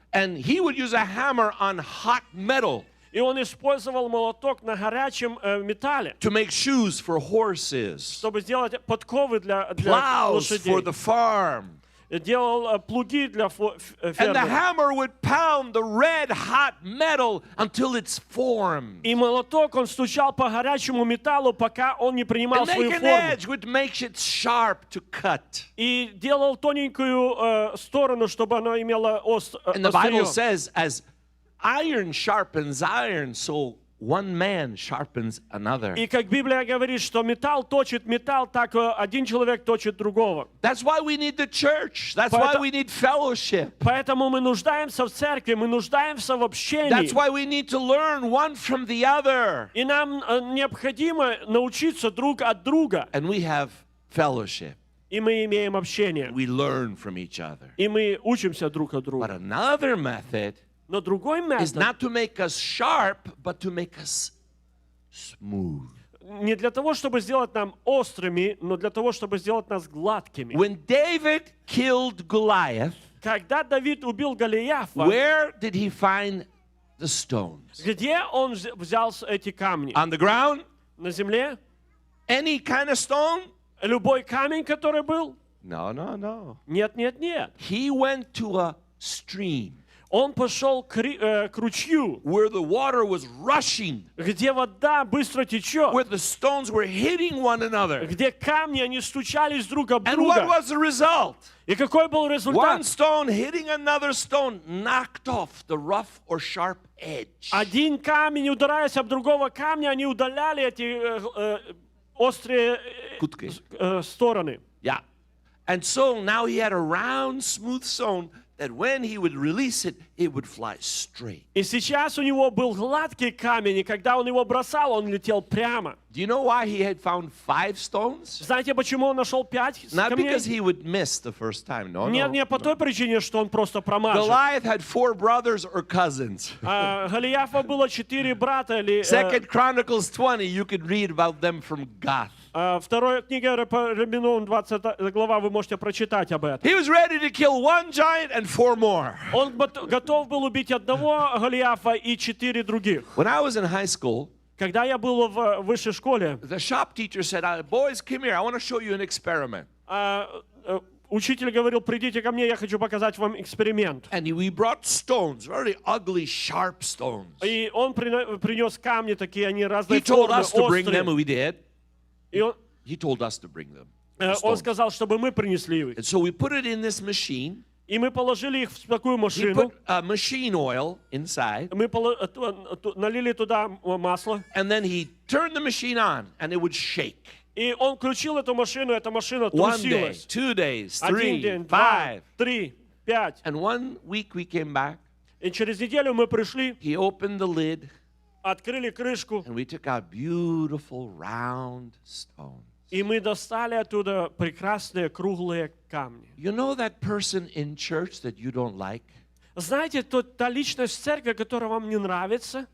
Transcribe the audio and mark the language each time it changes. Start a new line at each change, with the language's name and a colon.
English: And he would use a hammer on hot metal
Russian: И он использовал молоток на горячем металле,
English: to make shoes for horses,
Russian: чтобы сделать подковы для
English: plows for
Russian: лошадей.
English: the farm.
Russian: Делал плуги для
English: And the
Russian: фермы.
English: hammer would pound the red-hot metal until it's formed.
Russian: И молоток он стучал по горячему металлу, пока он не принимал
English: And make
Russian: свою
English: an
Russian: форму.
English: edge which makes it sharp to cut.
Russian: И делал тоненькую сторону, чтобы она имела
English: And the Bible
Russian: острие.
English: says, as iron sharpens iron, so one man sharpens another.
Russian: И как Библия говорит, что металл точит металл, так один человек точит другого.
English: That's why we need the church. That's why we need fellowship.
Russian: Поэтому мы нуждаемся в церкви, мы нуждаемся в общении.
English: That's why we need to learn one from the other.
Russian: И нам необходимо научиться друг от друга.
English: And we have fellowship.
Russian: И мы имеем общение.
English: We learn from each other.
Russian: И мы учимся друг от
English: But
Russian: друга.
English: another method
Russian: Но другой
English: is
Russian: метод
English: not to make us sharp, but to make us smooth.
Russian: не для того, чтобы сделать нам острыми, но для того, чтобы сделать нас гладкими.
English: When David killed Goliath,
Russian: Когда Давид убил Голиафа,
English: where did he find the stones?
Russian: где он взял эти камни?
English: On the ground?
Russian: На земле?
English: Any kind of stone?
Russian: Любой камень, который был?
English: No, no, no.
Russian: Нет, нет, нет.
English: He went to a stream
Russian: Он пошел к ручью,
English: where the water was rushing,
Russian: где вода быстро течет,
English: where the stones were hitting one another.
Russian: где камни, они стучались друг об
English: And what
Russian: друга.
English: was the result?
Russian: И какой был
English: One
Russian: результат?
English: stone hitting another stone knocked off the rough or sharp edge.
Russian: Один камень, ударяясь об другого камня, они удаляли эти острые
Ukrainian: Кутки.
Russian: стороны.
English: Yeah. And so now he had a round, smooth stone that when he would release it, it would fly straight.
Russian: И сейчас у него был гладкий камень, и когда он его бросал, он летел прямо.
English: Do you know why he had found 5 stones?
Russian: Знаете, почему он нашел 5
English: Not
Russian: камней?
English: because he would miss the first time. No,
Russian: Нет,
English: no.
Russian: не по той причине, что он просто промажет.
English: Goliath had 4 brothers or cousins.
Russian: Голиафа было 4 брата или...
English: Second Chronicles 20, you could read about them from Gath.
Russian: Вторая книга Реминум, 20 глава, вы можете прочитать об этом.
English: He was ready to kill 1 giant and 4 more.
Russian: Он готов был убить одного Голиафа и 4 других.
English: When I was in high school,
Russian: Когда я был в высшей школе,
English: the shop teacher said, boys, come here. I want to show you an experiment.
Russian: учитель говорил, придите ко мне, я хочу показать вам эксперимент.
English: And we brought stones, very ugly, sharp stones.
Russian: И он принес камни такие, они разные
English: He told
Russian: формы,
English: us to bring them, and
Russian: острые.
English: we did.
Russian: И
English: He told us to bring them.
Russian: он
English: stones.
Russian: сказал, чтобы мы принесли их.
English: And so we put it in this machine.
Russian: И мы положили их в такую
English: He
Russian: машину.
English: put machine oil inside.
Russian: Мы налили туда масло.
English: And then he turned the machine on, and it would shake.
Russian: И он включил эту машину, эта машина
English: 1 day,
Russian: трусилась.
English: 2 days,
Russian: 1
English: 3,
Russian: день, 2,
English: 5.
Russian: 3, 5.
English: And 1 week we came back.
Russian: И через неделю мы пришли,
English: He opened the lid,
Russian: открыли крышку,
English: and we took out beautiful round stones.
Russian: и мы достали оттуда прекрасные круглые камни.
English: You know that person in church that you don't like?
Russian: Знаете, та личность в церкви, которая вам не нравится,